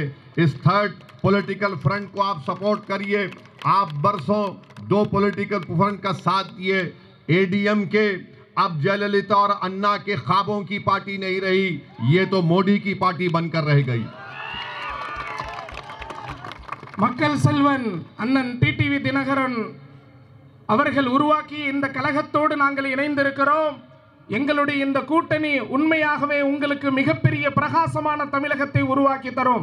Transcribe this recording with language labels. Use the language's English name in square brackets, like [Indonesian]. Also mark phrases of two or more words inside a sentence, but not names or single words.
[Hindi] इस [English] third political front [Hindi] को आप सपोर्ट करिए। आप बरसों दो [English] political front [Hindi] का साथ दिए। एडीएमके अब जयललिता और अन्ना के ख्वाबों की पार्टी नहीं रही, ये तो मोदी की पार्टी बनकर रह गई। [Tamil] மக்கள் செல்வன் அண்ணன் டிடிவி தினகரன் அவர்கள் உருவாக்கிய இந்த கழகத்தோடு நாங்கள் இணைந்திருக்கிறோம். எங்களுடைய இந்த கூட்டணி உண்மையாகவே உங்களுக்கு மிகப்பெரிய பிரகாசமான தமிழகத்தை உருவாக்கி தரும்.